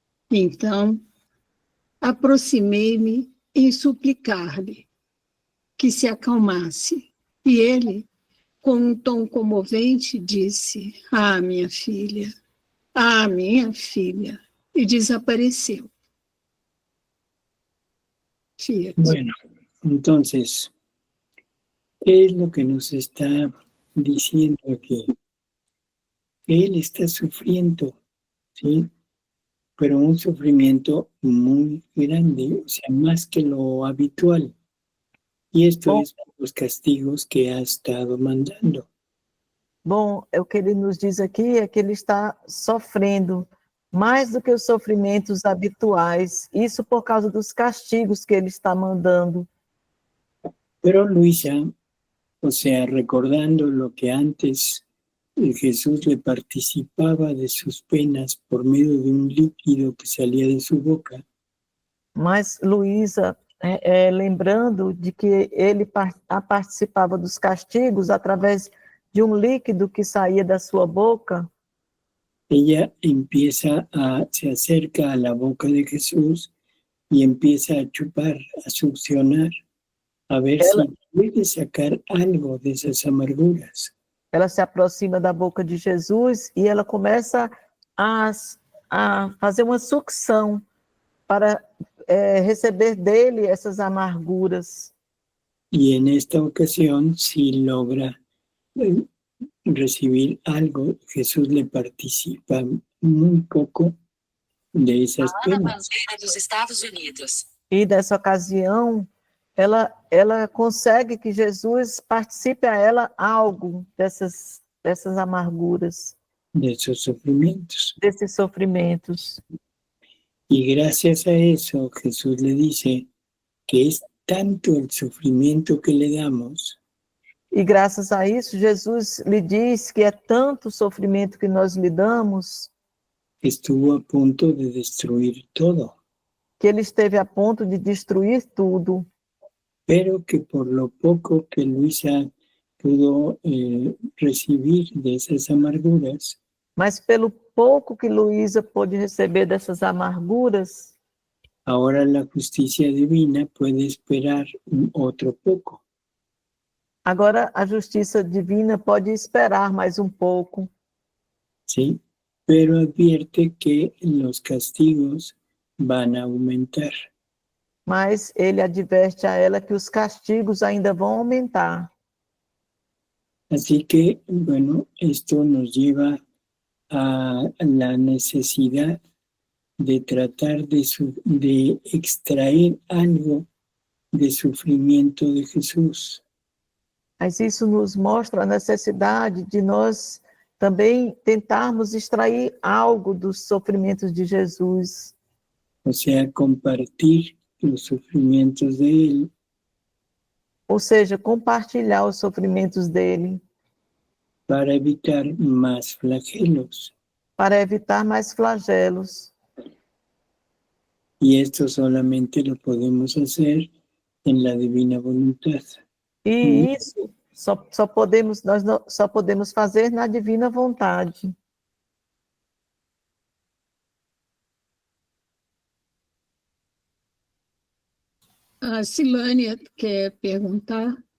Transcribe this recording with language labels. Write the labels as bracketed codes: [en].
[pt] Então, aproximei-me em suplicar-lhe que se acalmasse. E ele, com um tom comovente, disse: "Ah, minha filha, ah, minha filha", e desapareceu. [la] Fiat. [es] Bueno, entonces, ¿qué es lo que nos está diciendo aquí? Él está sufriendo, ¿sí? Pero un sufrimiento muy grande, o sea, más que lo habitual. Y esto [pt] Bom, [es] es por los castigos que ha estado mandando. [pt] bom, o que ele nos diz aqui é que ele está sofrendo mais do que os sofrimentos habituais, isso por causa dos castigos que ele está mandando. [es] Pero Luisa, o sea, recordando lo que antes Jesús le participaba de sus penas por medio de un líquido que salía de su boca, [pt] Mas Luísa, lembrando de que ele participava dos castigos através de um líquido que saía da sua boca, [es] ella se acerca a la boca de Jesús y empieza a chupar, a succionar, a ver [pt] ela, [es] si puede sacar algo de esas amarguras. [pt] ela se aproxima da boca de Jesus e ela começa a, a fazer uma sucção para receber dele essas amarguras. [es] Y en esta ocasión sí logra recibir algo. Jesús le participa muy poco de esas penas. Dos Estados Unidos. [pt] E nessa ocasião, ela consegue que Jesus participe a ela algo dessas amarguras, [es] De esos sufrimientos. [pt] desses sofrimentos. [es] Y gracias a eso Jesús le dice que es tanto el sufrimiento que le damos [pt] E graças a isso, Jesus lhe diz que é tanto sofrimento que nós lhe damos, [es] que estuvo a punto de destruir todo, [pt] que ele esteve a ponto de destruir tudo, [es] pero que por lo poco que Luisa pudo recibir de esas amarguras, [pt] mas pelo pouco que Luísa pôde receber dessas amarguras, [es] ahora la justicia divina puede esperar otro poco. [pt] agora a justiça divina pode esperar mais um pouco, [es] ¿Sí? Pero advierte que los castigos van a aumentar. [pt] mas ele adverte a ela que os castigos ainda vão aumentar. [es] Así que, bueno, esto nos lleva a la necesidad de tratar de extraer algo de sufrimiento de Jesús. [pt] Mas isso nos mostra a necessidade de nós também tentarmos extrair algo dos sofrimentos de Jesus. [es] O sea, compartir los sufrimientos de Él [pt] Ou seja, compartilhar os sofrimentos dele, [es] para evitar más flagelos. [pt] para evitar mais flagelos. [es] Y esto solamente lo podemos hacer en la divina voluntad. [pt] E isso nós só podemos fazer na divina vontade. A Silânia quer perguntar?